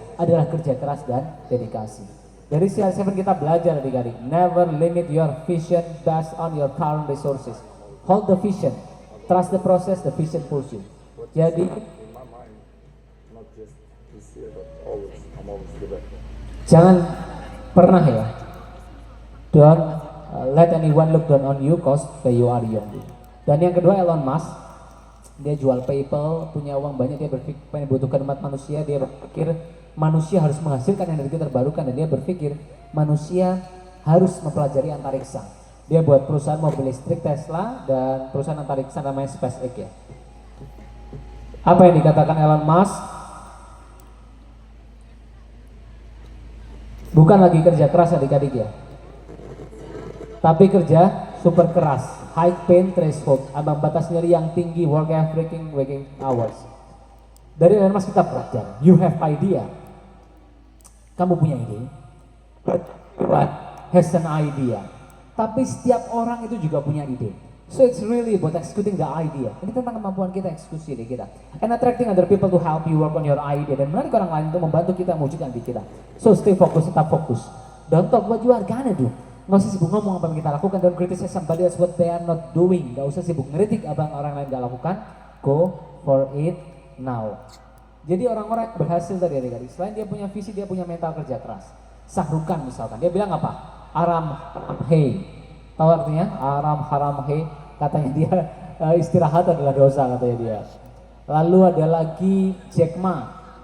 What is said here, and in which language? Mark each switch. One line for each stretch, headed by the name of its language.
Indonesian: adalah kerja keras dan dedikasi. Dari CR7 kita belajar adik-adik,
English: never limit your vision based on your current resources. Hold the vision, trust the process, the vision pulls you.
Indonesian: Jadi jangan pernah ya,
English: don't let anyone look down on you cause you are young.
Indonesian: Dan yang kedua, Elon Musk, dia jual PayPal, punya uang banyak, dia berpikir membutuhkan umat manusia, dia berpikir manusia harus menghasilkan energi terbarukan, dan dia berpikir manusia harus mempelajari antariksa. Dia buat perusahaan mobil listrik Tesla dan perusahaan antariksa namanya SpaceX ya. Apa yang dikatakan Elon Musk? Bukan lagi kerja keras adik-adik ya, tapi kerja super keras,
English: high pain threshold,
Indonesian: ambang batas nyeri yang tinggi,
English: work every waking hours.
Indonesian: Dari Elon Musk kita belajar,
English: you have idea.
Indonesian: Kamu punya ide,
English: but has an idea.
Indonesian: Tapi setiap orang itu juga punya ide.
English: So it's really about executing the idea.
Indonesian: Ini tentang kemampuan kita eksekusi ide kita.
English: And attracting other people to help you work on your idea.
Indonesian: Dan menarik orang lain untuk membantu kita mewujudkan ide kita.
English: So stay focus,
Indonesian: tetap fokus.
English: Don't talk what you are gonna do.
Indonesian: Nggak usah sibuk ngomong apa yang kita lakukan.
English: Don't criticize somebody else what they are not doing.
Indonesian: Nggak usah sibuk ngeritik apa yang orang lain nggak lakukan.
English: Go for it now.
Indonesian: Jadi orang-orang yang berhasil tadi adik-adik, selain dia punya visi, dia punya mental kerja keras. Shah Rukh Khan misalkan, dia bilang apa?
Hindi: Aram hei.
Indonesian: Tahu artinya?
Hindi: Aram haram hei.
Indonesian: Katanya dia istirahat adalah dosa katanya dia. Lalu ada lagi Jack Ma.